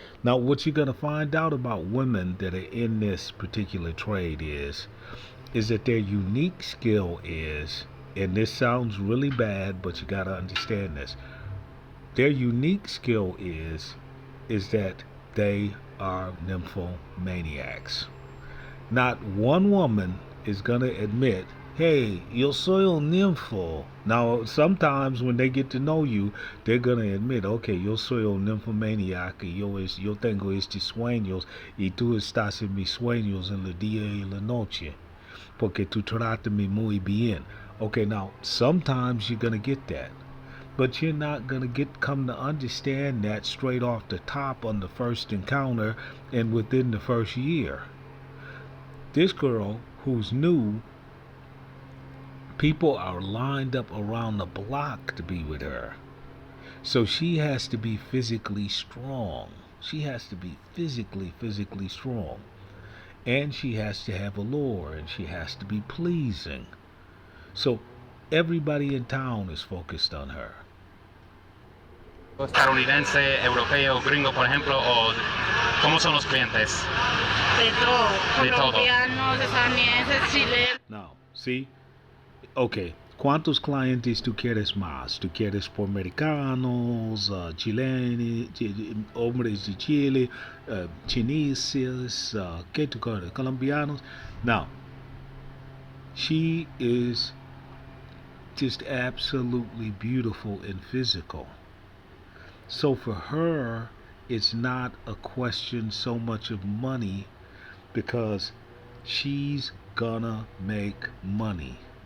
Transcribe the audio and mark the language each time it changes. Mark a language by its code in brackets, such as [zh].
[en] Now, what you're going to find out about women that are in this particular trade is that their unique skill is, and this sounds really bad, but you got to understand this. Their unique skill is that they are nymphomaniacs. Not one woman is going to admit hey, [es] yo soy un nympho. [en] Now, sometimes when they get to know you, they're gonna admit, okay, [es] yo soy un nymphomaniac y yo tengo estos sueños y tú estás en mis sueños en el día y la noche. Porque tú trátame muy bien. [en] Okay, now, sometimes you're gonna get that. But you're not gonna come to understand that straight off the top on the first encounter and within the first year. This girl who's new, people are lined up around the block to be with her. So she has to be physically strong. She has to be physically strong. And she has to have allure, and she has to be pleasing. So everybody in town is focused on her. [es] Estadounidense, europeo, gringo, por ejemplo, o ¿cómo son los clientes? De todo, De todo. colombianos, estadounidenses, chilenos. Now, see? Okay. ¿Cuántos clientes tú quieres más? ¿Tú quieres por americanos, chilenos, hombres de Chile, chineses, ¿qué tú quieres? Colombianos? [en] Now, she is just absolutely beautiful and physical. So for her, it's not a question so much of money because she's gonna make money.